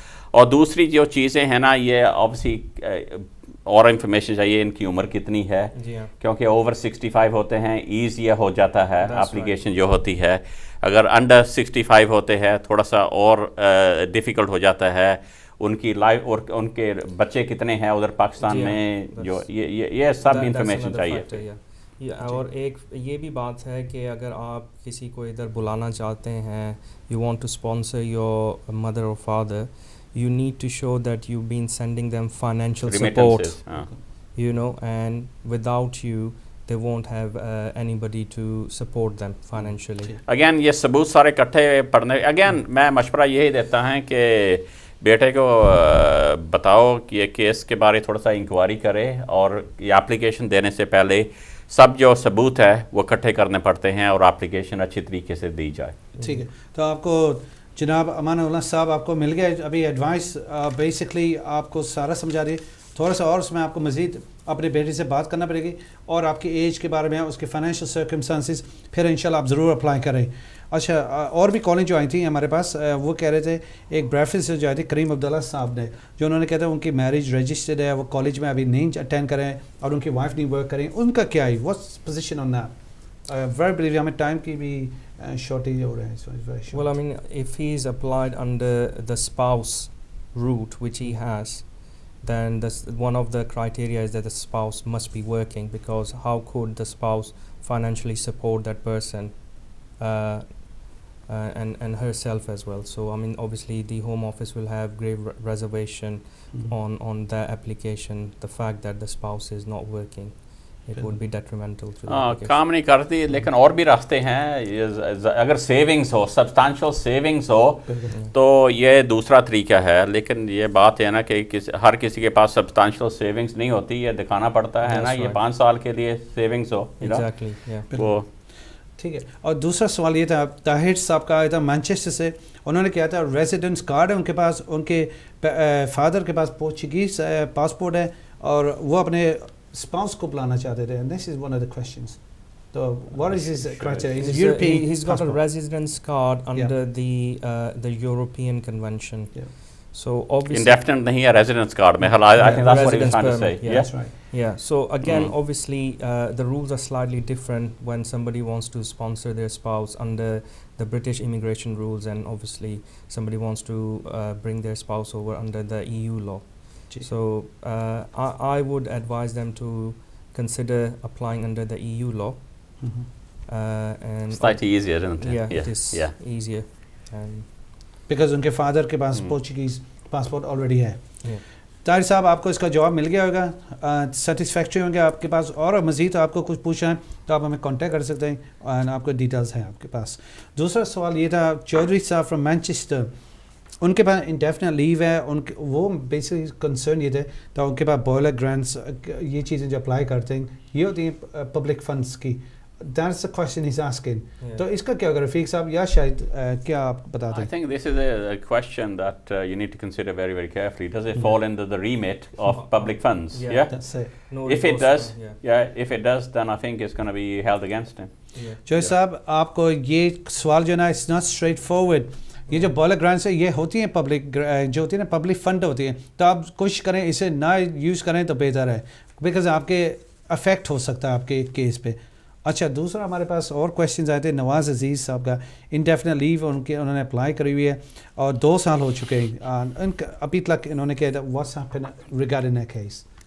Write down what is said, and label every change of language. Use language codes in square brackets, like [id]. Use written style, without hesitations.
[ur] اور دوسری جو چیزیں ہیں نا, یہ آبویسلی اور انفارمیشن چاہیے ان کی عمر کتنی ہے, کیونکہ اوور 65 ہوتے ہیں ایزی ہو جاتا ہے اپلیکیشن جو ہوتی ہے. اگر انڈر 65 ہوتے ہیں تھوڑا سا اور ڈیفیکلٹ ہو جاتا ہے. ان کی لائف اور ان کے بچے کتنے ہیں ادھر پاکستان میں, جو یہ سب انفارمیشن چاہیے. اور ایک یہ بھی بات ہے کہ اگر آپ کسی کو ادھر بلانا چاہتے ہیں, [en] You want to sponsor your mother اور father, you need to show that you've been sending them financial support, you know, and without you they won't have anybody to support them financially. [ur] Again یہ ثبوت سارے اکٹھے پڑھنے, again میں مشورہ یہی دیتا ہوں کہ بیٹے کو بتاؤ کہ یہ کیس کے بارے تھوڑا سا انکوائری کرے, اور یہ اپلیکیشن دینے سے پہلے سب جو ثبوت ہے وہ اکٹھے کرنے پڑتے ہیں اور اپلیکیشن اچھی طریقے سے دی جائے. ٹھیک ہے, تو آپ کو جناب امان اللہ صاحب آپ کو مل گیا ابھی ایڈوائس, بیسکلی آپ کو سارا سمجھا رہی ہے. تھوڑا سا اور اس میں آپ کو مزید اپنے بیٹے سے بات کرنا پڑے گی, اور آپ کی ایج کے بارے میں, اس کے فائنینشیل سرکمسٹانسز, پھر انشاءاللہ آپ ضرور اپلائی کریں. اچھا, اور بھی کالیں جو آئی تھیں ہمارے پاس, وہ کہہ رہے تھے, ایک بریفرنس سے جو آئی تھی کریم عبداللہ صاحب نے, جو انہوں نے کہا تھا ان کی میرج رجسٹرڈ ہے, وہ کالج میں ابھی نہیں اٹینڈ کریں اور ان کی وائف نہیں ورک کریں, ان کا کیا ہے, [en] What's position on that? [ur] Very blue ہمیں ٹائم کی بھی shortage ہو رہا ہے. [en] Well, I mean, if he's applied under the spouse route which he has, then one of the criteria is that the spouse must be working, because how could the spouse financially support that person and herself as well? So I mean, obviously the Home Office will have grave reservation on the application, the fact that the spouse is not working. It would be detrimental to the application. [ur] کام نہیں کرتی, لیکن اور بھی راستے ہیں. اگر savings ہو, سبسٹانشل savings ہو, تو یہ دوسرا طریقہ ہے. لیکن یہ بات ہے نا کہ ہر کسی کے پاس سبسٹانشل سیونگز نہیں ہوتی, یہ دکھانا پڑتا ہے نا یہ 5 سال کے لیے سیونگز ہو. وہ ٹھیک ہے. اور دوسرا سوال یہ تھا, طاہر صاحب کا آیا تھا مانچسٹر سے, انہوں نے کیا تھا ریزیڈنس کارڈ ہے ان کے پاس, ان کے فادر کے پاس پورچیگیز پاسپورٹ ہے, اور وہ اپنے spouse کو بلانا چاہتے تھے, [en] and this is one of the questions. So what is his criteria? He's European. He's got a residence card under the European Convention. So obviously [ur] indefinite nahi hai residence card mein. [en] I think that's what he was trying to say. That's right. Yeah. So again, obviously the rules are slightly different when somebody wants to sponsor their spouse under the British immigration rules, and obviously somebody wants to bring their spouse over under the EU law. So I would advise them to consider applying under the EU law. And slightly easier, isn't it? Yeah, it is easier. [ur] Because ان کے father کے پاس پورچیگیز passport already ہے. طاہر صاحب آپ کو اس کا جواب مل گیا ہوگا, سیٹسفیکٹری ہوں گے آپ کے پاس, اور مزید آپ کو کچھ پوچھنا ہے تو آپ ہمیں کانٹیکٹ کر سکتے ہیں, اور آپ کو ڈیٹیلز ہیں آپ کے پاس. دوسرا سوال یہ تھا چودھری صاحب فرام مینچسٹر, ان کے پاس انڈیفینٹ لیو ہے, ان کے وہ بیسکلی کنسرن یہ تھے تو ان کے پاس بوائلر گرانٹس یہ چیزیں جو اپلائی کرتے ہیں یہ ہوتی ہیں پبلک فنڈس کی. [en] That's the question he's asking. [ur] تو اس کا کیا ہوگا رفیق صاحب, یا شاید کیا آپ بتاتے ہیں؟ [en] I think this is a question that you need to consider very, very carefully. Does it fall into the remit of public funds? Yeah. That's it. If it does, if it does, then I think it's going to be held against him. [ur] جو صاحب آپ کو یہ سوال جو ہے نا, [en] it's not straightforward. [ur] یہ جو بوائلر گرانٹس ہے یہ ہوتی ہیں پبلک جو ہوتی ہیں نا پبلک فنڈ ہوتی ہیں, تو آپ کوشش کریں اسے نہ یوز کریں تو بہتر ہے, بیکاز آپ کے افیکٹ ہو سکتا ہے آپ کے کیس پہ. اچھا دوسرا ہمارے پاس اور کویشچنز آئے تھے. نواز عزیز صاحب کا انڈیفینٹ لیو انہوں نے اپلائی کری ہوئی ہے اور 2 سال ہو چکے ہیں, ان کا ابھی تک انہوں نے کہا [en] What's happen regarding that case.